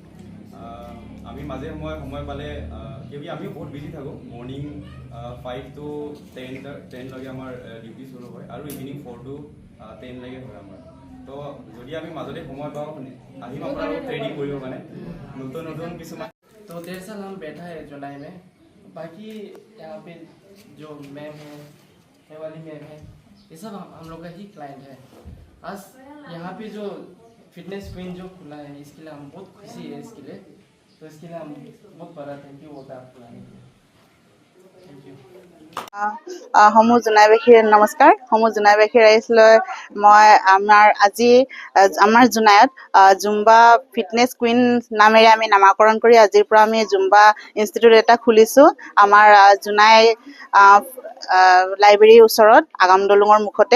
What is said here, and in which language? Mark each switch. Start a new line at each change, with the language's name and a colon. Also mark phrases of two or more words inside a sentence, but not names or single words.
Assamese: আমি মাজে সময় পালে, কিয় আমিও বহুত বিজি থাকোঁ। মৰ্ণিং 5 to 10 আমাৰ ডিউটি চুৰু হয়, আৰু ইভিনিং 4 to 10 হয় আমাৰ। তো যদি আমি মাজতে সময় পাওঁ আহিম আপোনাৰ ট্ৰেইনিং কৰিবৰ কাৰণে, নতুন কিছুমান।
Hindi: तो 1.5 साल हम बैठा है जुलाई में। बाकी यहाँ पे जो मैम है, हेवाली मैम है, ये सब हम लोग का ही क्लाइंट है। आज यहाँ पे जो फिटनेस क्वीन जो खुला है, इसके लिए हम बहुत खुशी है इसके लिए। तो इसके लिए हम बहुत बड़ा
English: thank you
Hindi: होता है आपको लाने के लिए।
English: Thank you.
Assamese: সমূহ জোনাইবাসীৰ নমস্কাৰ। সমূহ জোনাইবাসী ৰাইজলৈ মই আমাৰ জোনাইত জুম্বা ফিটনেছ কুইন নামেৰে আমি নামাকৰণ কৰি আজিৰ পৰা আমি জুম্বা ইনষ্টিটিউট এটা খুলিছোঁ আমাৰ জোনাই লাইব্ৰেৰীৰ ওচৰত, আগাম দলঙৰ মুখতে।